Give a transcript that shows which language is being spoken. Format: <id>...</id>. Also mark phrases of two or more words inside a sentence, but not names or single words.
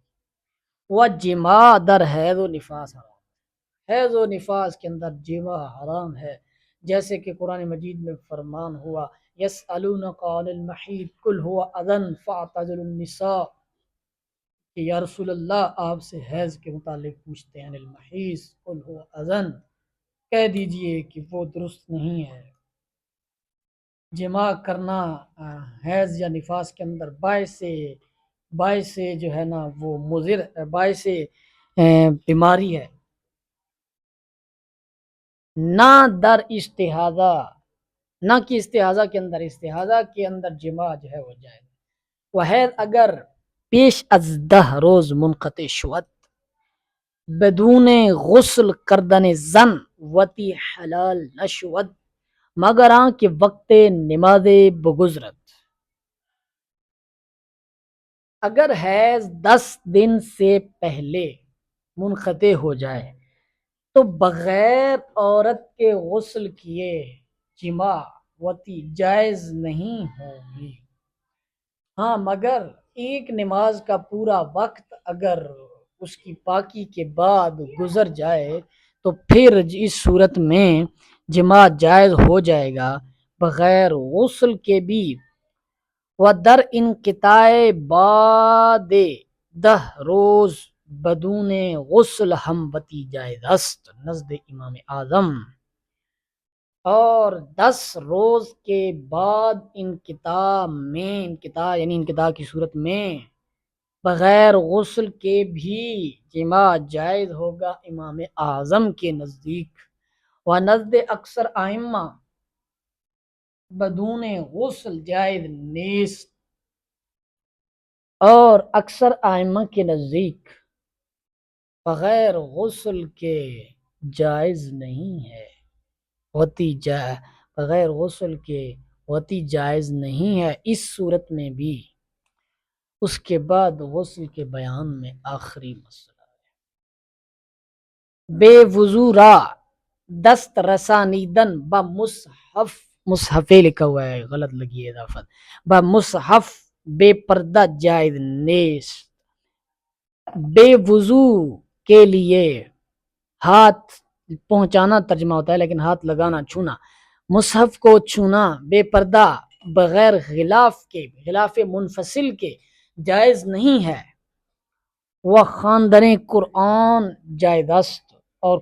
<fa>وہ جماع در حیض و نفاس حرام،</fa> <ur>حیض و نفاس کے اندر جماع حرام ہے، جیسے کہ قرآن مجید میں فرمان ہوا</ur> <ar>یسألونک عن المحیض قل هو اذی فاعتزلوا النساء،</ar> <ur>کہ یا رسول اللہ آپ سے حیض کے متعلق پوچھتے ہیں،</ur> <ar>المحیض قل هو اذی،</ar> <ur>کہہ دیجئے کہ وہ درست نہیں ہے۔ جماع کرنا حیض یا نفاس کے اندر باعث جو ہے نا وہ مضر، باعث بیماری ہے،</ur> <fa>نہ در استحاضہ،</fa> <ur>نہ کہ استحاضہ کے اندر، استحاضہ کے اندر جماع جو ہے وہ جائز۔</ur> <fa>وہ حیض اگر پیش از 10 روز منقطع شود بدون غسل کردن زن وتی حلال نشود مگر آن کہ وقت نماز بگزرد،</fa> <ur>اگر حیض 10 دن سے پہلے منقطع ہو جائے تو بغیر عورت کے غسل کیے جماع وتی جائز نہیں ہوگی، ہاں مگر ایک نماز کا پورا وقت اگر اس کی پاکی کے بعد گزر جائے تو پھر اس صورت میں جماع جائز ہو جائے گا بغیر غسل کے بھی۔</ur> <fa>و در انقطاع بعد 10 روز بدون غسل ہم وتی جائز است نزد امام اعظم،</fa> <ur>اور 10 روز کے بعد انقطاع یعنی انقطاع کی صورت میں بغیر غسل کے بھی جماع جائز ہوگا امام اعظم کے نزدیک،</ur> <fa>و نزد اکثر ائمہ بدون غسل جائز نیست،</fa> <ur>اور اکثر ائمہ کے نزدیک بغیر غسل کے جائز نہیں ہے، بغیر غسل کے ہوتی جائز نہیں ہے۔ اس صورت میں بھی اس کے بعد غسل کے بیان میں آخری مسئلہ ہے۔</ur> <fa>بے وضو را دست رسانیدن مصحف</fa> <ur>لکھا ہوا ہے، غلط لگی ہے اضافت،</ur> <fa>مصحف بے پردہ جائز نیست،</fa> <ur>بے وضو کے لیے ہاتھ پہنچانا ترجمہ ہوتا ہے لیکن ہاتھ لگانا، چھونا، مصحف کو چھونا بے پردہ بغیر غلاف منفصل کے جائز نہیں ہے،</ur> <fa>وہ خواندن قرآن جائز است،</fa> <ur>اور</ur>